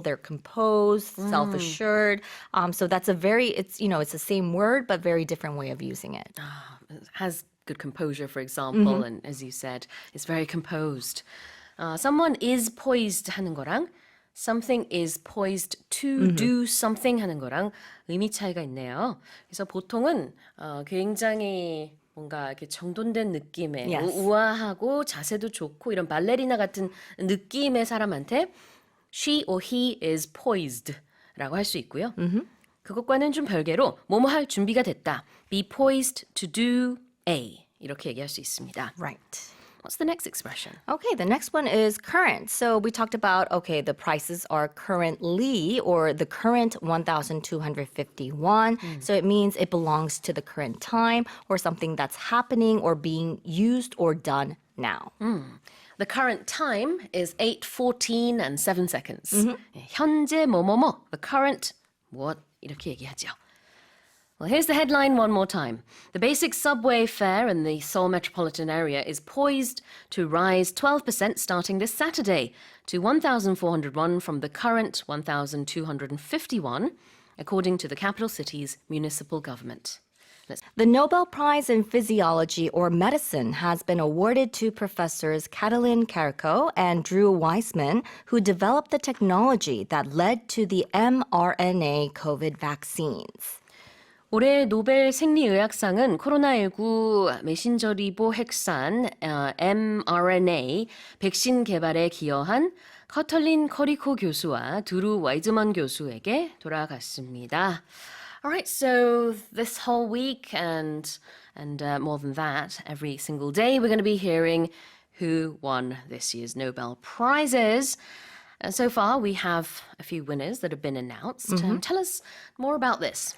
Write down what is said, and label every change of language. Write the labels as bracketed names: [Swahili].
[English] They're composed, self-assured. So that's it's the same word, but very different way of using it. It has good composure, for example, and as you said, it's very composed. Someone is poised [Korean] 하는 거랑 [English] something is poised to do something [Korean] 하는 거랑 의미 차이가 있네요. 그래서 보통은 굉장히 뭔가 이렇게 정돈된 느낌의 우아하고 자세도 좋고 이런 발레리나 같은 느낌의 사람한테 [English] she or he is poised [Korean] 라고 할 수 있고요. 그것과는 좀 별개로 뭐뭐 할 준비가 됐다. [English] Be poised to do A [Korean] 이렇게 얘기할 수 있습니다. [English] Right. What's the next expression? Okay, the next one is current. So we talked about, the prices are currently, or the current 1,251. So it means it belongs to the current time, or something that's happening or being used or done now. The current time is 8:14 and 7 seconds. [Korean] 현재 뭐뭐뭐. [English] The current [Korean] 무엇 이렇게 얘기하죠. [English] Well, here's the headline one more time. The basic subway fare in the Seoul metropolitan area is poised to rise 12% starting this Saturday to 1,400 won from the current 1,250 won, according to the capital city's municipal government. The Nobel Prize in Physiology or Medicine has been awarded to professors Katalin Kariko and Drew Weissman, who developed the technology that led to the mRNA COVID vaccines. [Korean] 올해 노벨 생리의학상은 코로나19 메신저 리보 핵산 mRNA 백신 개발에 기여한 커털린 커리코 교수와 드루 와이즈먼 교수에게 돌아갔습니다. [English] All right, so this whole week and more than that, every single day, we're going to be hearing who won this year's Nobel Prizes. And so far, we have a few winners that have been announced. Tell us more about this.